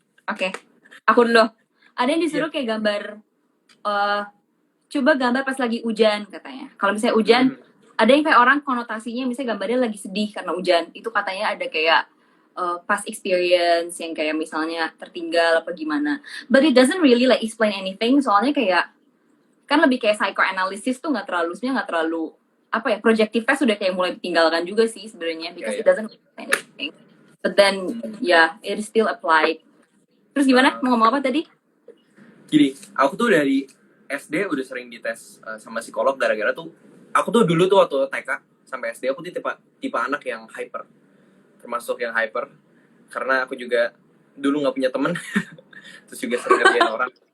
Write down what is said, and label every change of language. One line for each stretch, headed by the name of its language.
Indonesian: Oke. Aku dulu. Ada yang disuruh kayak gambar, coba gambar pas lagi hujan katanya. Kalau misalnya hujan, ada yang kayak orang konotasinya misalnya gambarnya lagi sedih karena hujan. Itu katanya ada kayak
English: past experience
Indonesian: yang kayak misalnya tertinggal apa gimana.
English: But it doesn't really like explain anything.
Indonesian: Soalnya kayak kan lebih kayak psychoanalysis tuh nggak terlalu apa ya, projective-nya sudah kayak mulai ditinggalkan juga sih sebenarnya
English: because it doesn't explain anything. But then it is still applied.
Indonesian: Terus gimana? Mau ngomong apa tadi? Gini, aku tuh dari SD udah sering dites sama psikolog gara-gara tuh aku tuh dulu tuh waktu TK sampai SD aku tuh tipe anak yang hyper, termasuk yang hyper karena aku juga dulu nggak punya temen terus juga sering ngerjain orang.